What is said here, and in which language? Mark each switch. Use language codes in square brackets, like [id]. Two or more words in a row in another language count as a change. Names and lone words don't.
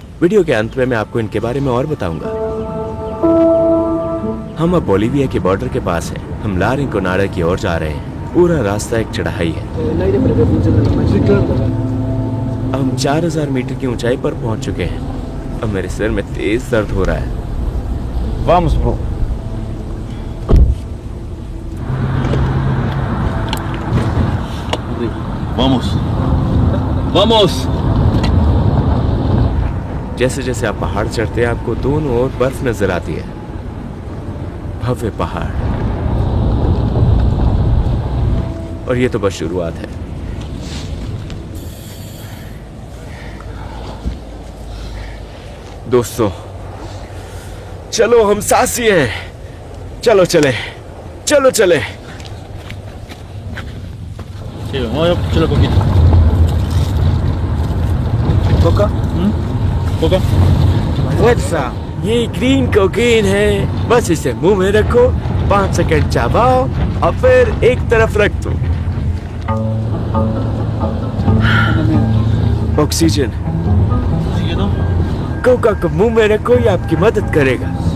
[hi] वीडियो के अंत में मैं आपको इनके बारे में और बताऊंगा। हम अब बोलीविया के बॉर्डर के पास हैं। हम ला रिंकोनाडा की ओर जा रहे हैं। पूरा रास्ता एक चढ़ाई है। हम 4000 मीटर की ऊंचाई पर पहुंच चुके हैं। अब मेरे सिर में तेज दर्द हो रहा है। [es] Vamos, bro. Vamos. Vamos. [hi] जैसे जैसे आप पहाड़ चढ़ते हैं, आपको दोनों ओर बर्फ नजर आती है। भव्य पहाड़। और ये तो बस शुरुआत है। दोस्तों, चलो हम साहसी हैं। चलो चले, चलो चले। [es] Sí, vamos a echarle poquito. [hi] कोका? Coca. वैसा ये ग्रीन कोकीन है। बस इसे मुंह में रखो, 5 सेकंड चबाओ और फिर एक तरफ रख दो। ऑक्सीजन। Siguiendo. कोका को मुंह में रखो, ये आपकी मदद करेगा।